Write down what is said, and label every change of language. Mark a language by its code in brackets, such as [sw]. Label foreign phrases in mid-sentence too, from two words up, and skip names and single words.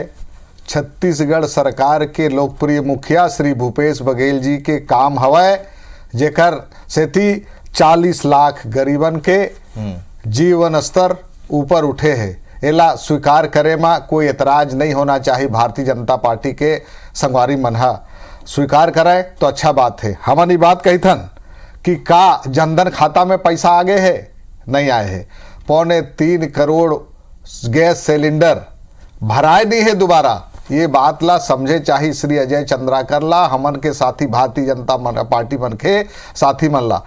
[hne] छत्तीसगढ़ सरकार के लोकप्रिय मुखिया श्री भूपेश बघेल जी के काम हवय जेकर सेती 40 लाख गरीबन के जीवन स्तर ऊपर उठे है। एला स्वीकार करे में कोई एतराज नहीं होना चाहिए। भारतीय जनता पार्टी के संगवारी मनहा स्वीकार करे तो अच्छा बात है। हमन ये बात कही थन कि का जनधन खाता में पैसा आगे है, नहीं आए है। 3.25 करोड़ गैस सिलेंडर भराए नहीं है दोबारा। ये बात ला समझे चाहिए श्री अजय चंद्राकर ला, हमन के साथी भारतीय जनता पार्टी मन के साथी मन ला।